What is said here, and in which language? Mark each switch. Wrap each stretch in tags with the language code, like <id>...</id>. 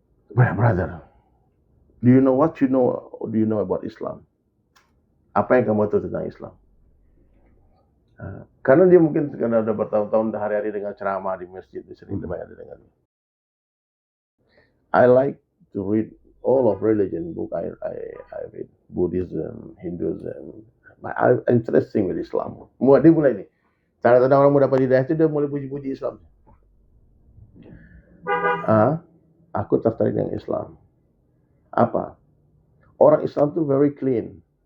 <en>Brother, do you know about Islam?</en> <id>Apa yang kamu tahu tentang Islam? Karena dia mungkin karena udah bertahun-tahun hari-hari dengan ceramah di masjid, sering banyak dengar.</id> <en>I like to read all of religion book. I read Buddhism, Hinduism. I'm interesting with Islam.</en> <id>Dia mulai nih. Tanda-tanda orang mau dapat hidayah itu dia mulai puji-puji Islam. Aku tertarik dengan Islam. Apa? Orang Islam tuh</id> <en>very clean.</en>